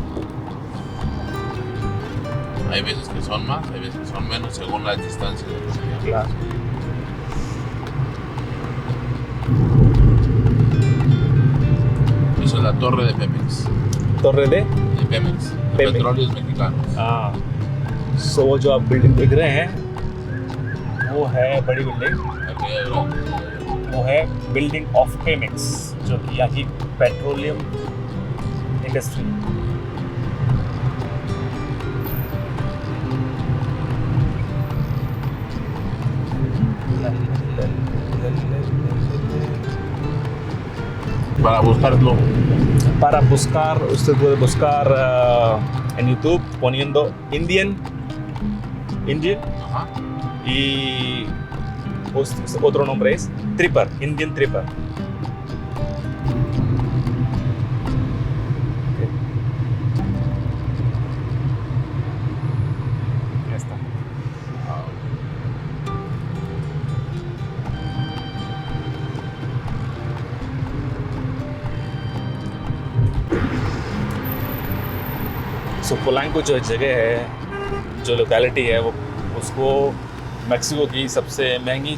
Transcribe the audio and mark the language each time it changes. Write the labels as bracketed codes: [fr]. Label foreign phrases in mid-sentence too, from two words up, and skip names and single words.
[es] Hay veces que son más, hay veces que son menos, según las distancias de los viajes. Claro. Esa es la torre de Pemex. torre de Pemex, de Pemex. Petróleos Mexicanos. [hi] हाँ सो वो जो आप बिल्डिंग देख रहे हैं वो है बड़ी बिल्डिंग, [es] Aquella grande. [hi] वो है [en] building of [hi] पेमेक्स जो कि यहाँ की [en] petroleum industry. [es] Para buscarlo. Para buscar, usted puede buscar en YouTube poniendo Indian Ajá. y otro nombre es Tripper, Indian Tripper. Okay. Ya está. [hi] सो पोलैंको जो जगह है, जो लोकेलिटी है, वो उसको मेक्सिको की सबसे महंगी